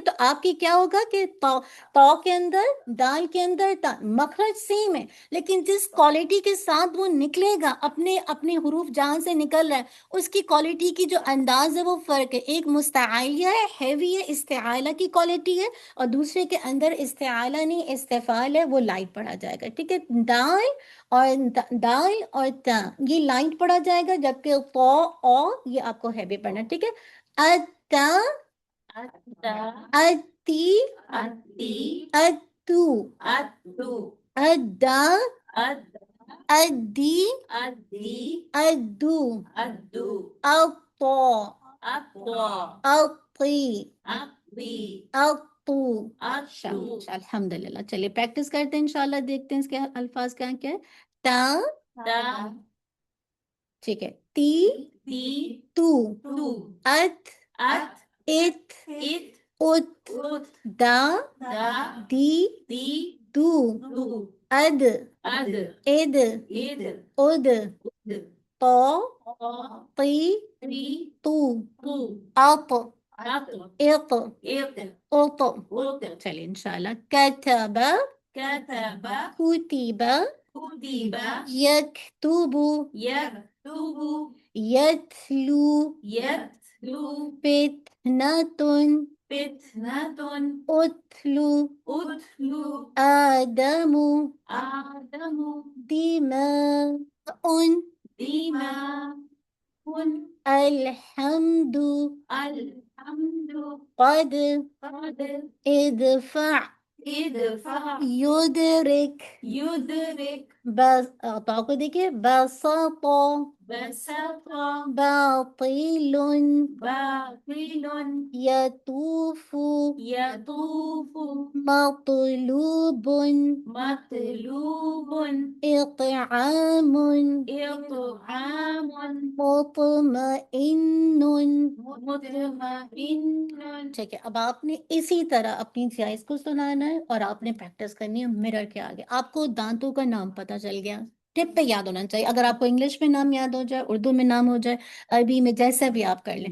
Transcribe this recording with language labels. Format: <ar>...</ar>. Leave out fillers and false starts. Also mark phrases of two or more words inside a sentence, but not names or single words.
<ur>تو آپ کی کیا ہوگا کہ تو کے اندر، دال کے اندر تا، مخرج سیم ہے، لیکن جس کوالٹی کے ساتھ وہ نکلے گا، اپنے حروف جہاں سے نکل رہا ہے اس کی کوالٹی کی جو انداز ہے وہ فرق ہے. ایک مستعلیہ ہے، ہیوی ہے، استعالہ کی کوالٹی ہے، اور دوسرے کے اندر استعالہ نہیں استفعال ہے، وہ لائٹ پڑھا جائے گا. ٹھیک ہے. دال اور تا یہ لائٹ پڑھا جائے گا، جبکہ تو او یہ آپ کو ہیوی پڑھنا. ٹھیک ہے. اتا، اتی، اتو، ادا، ادی، ادو، اطا، اطی، بی اطو اتو شاباش الحمدللہ. چلیے پریکٹس کرتے ہیں انشاءاللہ. دیکھتے ہیں اس کے الفاظ کیا کیا ہے. تا تا ٹھیک ہے. تی تی تو تو ات ات ات ات ات ات دا دا دی دی دو دو اد اد اد اد اد اد طا تا طی تی تو تو اط ات اط ات اط. ات چلیے انشاءاللہ. کتب كتب کتب كتب یکتب يكتب یتلو يتلو فتنة فتنة اتلو أتلو آدم آدم دماء دماء الحمد الحمد قد قد ادفع ادفع يدرك يدرك بس اقطع کو دیکھیے. بسط بسط باطل باطل يطوف يطوف مطلوب مطلوب إطعام إطعام مطمئن. مطمئن. ٹھیک ہے. اب آپ نے اسی طرح اپنی جائز کو سنانا ہے اور آپ نے پریکٹس کرنی ہے مرر کے آگے. آپ کو دانتوں کا نام پتہ چل گیا, ٹپ پہ یاد ہونا چاہیے. اگر آپ کو انگلش میں نام یاد ہو جائے, اردو میں نام ہو جائے, عربی میں, جیسا بھی آپ کر لیں.</ur>